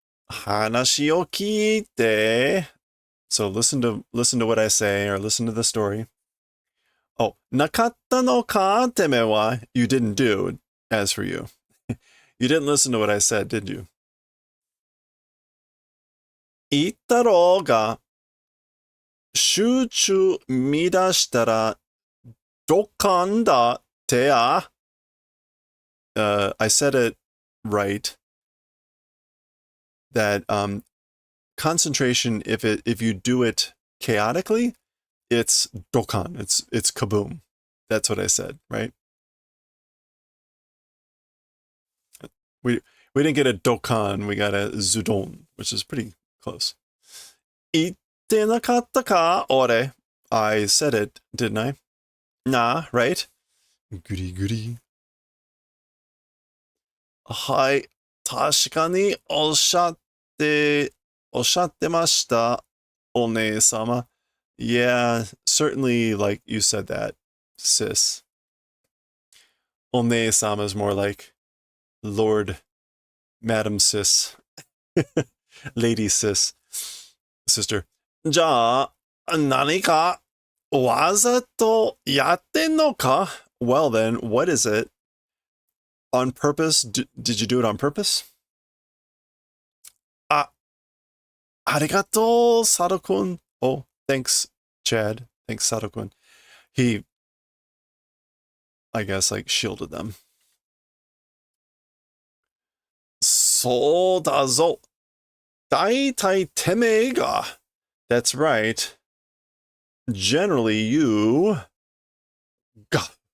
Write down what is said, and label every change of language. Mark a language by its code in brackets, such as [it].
[ja] Hanashi o kiite. [en] So listen to what I say, or listen to the story. Oh, [ja] なかったのかてめは [en] you didn't do, as for you. You didn't listen to what I said, did you? [ja] 言ったろうが、集中乱したら、どかんだってや。 [en] I said it right. That concentration, if you do it chaotically, it's dokan. It's kaboom. That's what I said, right? We didn't get a dokan, we got a zudon, which is pretty close. [ja] 言ってなかったか, ore. [en] I said it, didn't I? Nah, right? Goody goody. [ja] はい、確かにおっしゃってました、お姉様。 [en] Yeah, certainly, like you said that, sis. お姉様 is more like Lord, Madam Sis, Lady Sis, sister. [ja] じゃあ、何かわざとやってんのか? [en] Well then, what is it? On purpose? Did you do it on purpose? [ja] ありがとう、Sato-kun. [en] Oh, thanks, Chad. Thanks, Sato-kun. He, I guess, like, shielded them. [ja] そうだぞ。大体てめえが. [en] That's right. Generally, you... Gah.